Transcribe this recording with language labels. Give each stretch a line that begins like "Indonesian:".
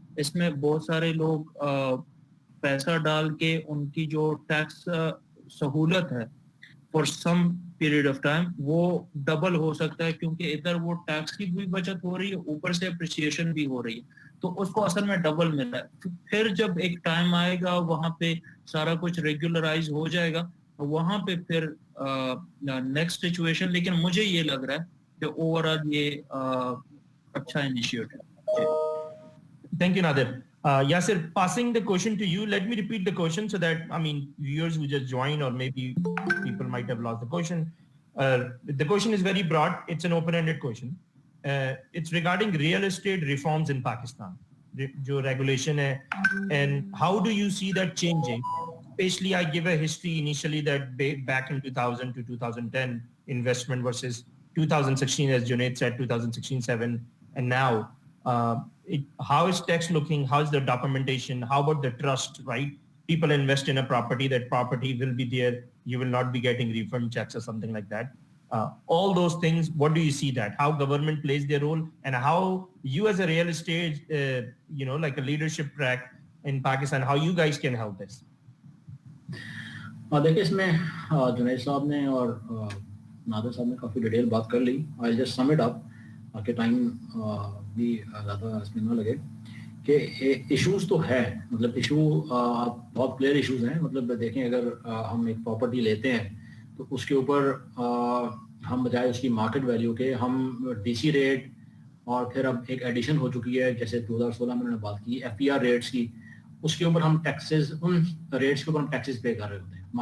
Hindi: इसमें बहुत सारे लोग पैसा डाल के उनकी जो टैक्स सहूलत है
English: for some period of time
Hindi: वो डबल हो सकता है, क्योंकि इधर वो टैक्स की भी बचत हो रही है, ऊपर से अप्रिसिएशन भी हो रही है, तो उसको असल में डबल मिल रहा है। फिर जब एक टाइम आएगा वहां पे सारा कुछ रेगुलराइज हो जाएगा, तो वहां पे फिर नेक्स्ट सिचुएशन, लेकिन मुझे ये लग रहा है कि ओवरऑल ये अच्छा इनिशिएटिव है।
English: Thank you, Nadir. Yasir, passing the question to you, let me repeat the question so that, viewers who just joined or maybe people might have lost the question. The question is very broad. It's an open-ended question. It's regarding real estate reforms in Pakistan,
Hindi: jo regulation hai,
English: and how do you see that changing? Especially, I give a history initially that back in 2000 to 2010, investment versus 2016, as Junaid said, 2016-7, and now. How is tax looking? How is the documentation? How about the trust, right? People invest in a property, that property will be there. You will not be getting refund checks or something like that. All those things, what do you see that? How government plays their role, and how you as a real estate, like a leadership track in Pakistan, how you guys can help this?
Hindi: देखिए, इसमें जुनैद साहब ने और नादर साहब ने काफ़ी detail बात कर ली।
English: I just sum it up
Hindi: ताकि टाइम भी ज़्यादा इसमें ना लगे कि इश्यूज तो है, मतलब इशू बहुत क्लियर इश्यूज हैं। मतलब देखें, अगर हम एक प्रॉपर्टी लेते हैं तो उसके ऊपर हम बजाय उसकी मार्केट वैल्यू के हम डीसी रेट, और फिर अब एक एडिशन हो चुकी है जैसे 2016 में मैंने बात की FPR रेट्स की, उसके ऊपर हम टैक्सेस, उन रेट्स के ऊपर हम टैक्सेस पे कर रहे होते हैं।